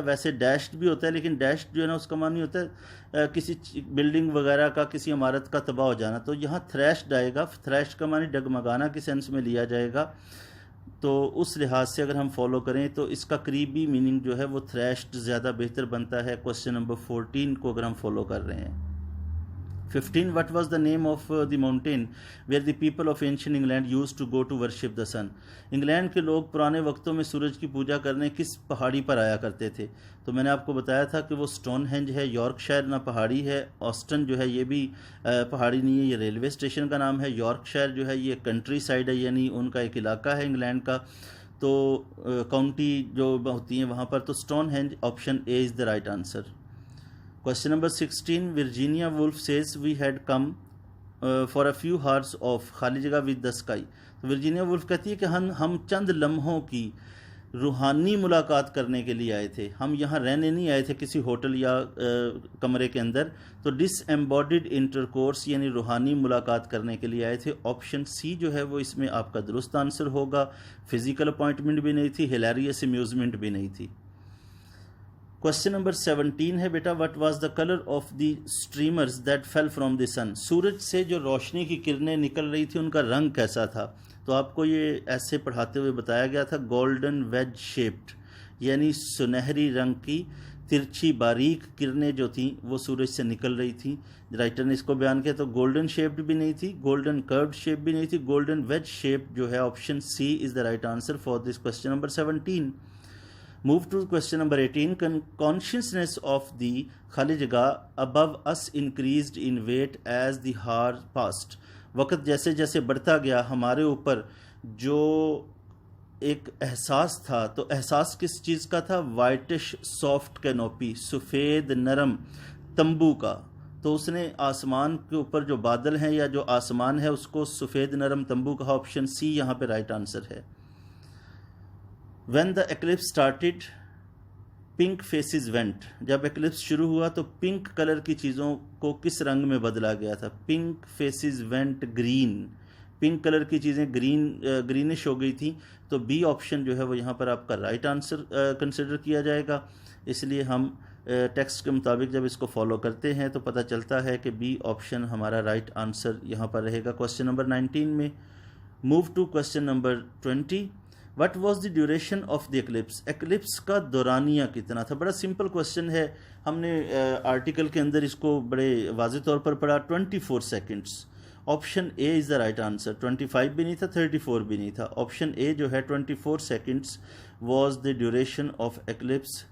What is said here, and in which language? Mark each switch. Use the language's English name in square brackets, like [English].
[Hindi] वैसे डैश्ड भी होता है, लेकिन डैश्ड जो है ना उसका मानी होता है किसी बिल्डिंग वगैरह का, किसी इमारत का तबाह हो जाना. तो यहाँ थ्रैश्ड आएगा. थ्रैश्ड का मानी डगमगाना के सेंस में लिया जाएगा. तो उस लिहाज से अगर हम फॉलो करें तो इसका करीबी मीनिंग जो है वो थ्रैश्ड ज़्यादा बेहतर बनता है क्वेश्चन नंबर 14 को अगर हम फॉलो कर रहे हैं. [English] 15, what was the name of the mountain where the people of ancient England used to go to worship the sun? [Hindi] England के लोग पुराने वक्तों में सूरज की पूजा करने किस पहाड़ी पर आया करते थे? तो मैंने आपको बताया था कि वो स्टोनहेंज है. यॉर्कशायर ना पहाड़ी है. ऑस्टन जो है ये भी पहाड़ी नहीं है, ये रेलवे स्टेशन का नाम है. यॉर्कशायर जो है ये कंट्री साइड है, यानी उनका एक इलाका है इंग्लैंड का. तो काउंटी जो होती हैं वहाँ पर. तो Stonehenge [English] Option A is the right answer. Question number 16, Virginia Woolf says we had come for a few hours of [Hindi] खाली जगह [English] with the sky. [Hindi] तो वर्जीनिया वुल्फ कहती है कि हम चंद लम्हों की रूहानी मुलाकात करने के लिए आए थे. हम यहाँ रहने नहीं आए थे किसी होटल या कमरे के अंदर. तो डिसएम्बॉडिड इंटरकोर्स यानी रूहानी मुलाकात करने के लिए आए थे. ऑप्शन सी जो है वो इसमें आपका दुरुस्त आंसर होगा. फिजिकल अपॉइंटमेंट भी नहीं थी, हिलेरियस अम्यूजमेंट भी नहीं थी. [English] question number 17 [Hindi] है बेटा, [English] What was the colour of the streamers that fell from the sun? [Hindi] सूरज से जो रोशनी की किरणें निकल रही थी उनका रंग कैसा था? तो आपको ये ऐसे पढ़ाते हुए बताया गया था, गोल्डन वेज शेप्ड, यानी सुनहरी रंग की तिरछी बारीक किरणें जो थी वो सूरज से निकल रही थी. राइटर ने इसको बयान किया. तो गोल्डन शेप्ड भी नहीं थी, गोल्डन कर्व्ड शेप भी नहीं थी, गोल्डन वेज शेप जो है [English] Option C is the right answer for this question number 17. Move to question number 18. Consciousness of the [Hindi] खाली जगह [English] above us increased in weight as the hour passed. [Hindi] वक्त जैसे जैसे बढ़ता गया हमारे ऊपर जो एक एहसास था, तो एहसास किस चीज़ का था? वाइटिश सॉफ्ट कैनोपी, सफ़ेद नरम तंबू का. तो उसने आसमान के ऊपर जो बादल हैं या जो आसमान है उसको सफ़ेद नरम तंबू कहा. ऑप्शन सी यहाँ पे राइट आंसर है. [English] When the eclipse started, pink faces went. [Hindi] जब एक्लिप्स शुरू हुआ तो पिंक कलर की चीज़ों को किस रंग में बदला गया था? [English] Pink faces went green. [Hindi] Pink colour की चीज़ें ग्रीनिश हो गई थी. तो बी ऑप्शन जो है वो यहाँ पर आपका राइट आंसर कंसिडर किया जाएगा. इसलिए हम टेक्स्ट के मुताबिक जब इसको फॉलो करते हैं तो पता चलता है कि बी ऑप्शन हमारा राइट आंसर यहाँ पर रहेगा क्वेश्चन नंबर 19 में. [English] Move to question number 20. What was the duration of the eclipse? [Hindi] Eclipse का दौरानिया कितना था? बड़ा सिंपल क्वेश्चन है. हमने आर्टिकल के अंदर इसको बड़े वाज़ेह तौर पर पढ़ा. [English] 24 seconds. Option A is the right answer. [Hindi] 25 भी नहीं था, 34 भी नहीं था. [English] option A [Hindi] जो है [English] 24 seconds was the duration of eclipse.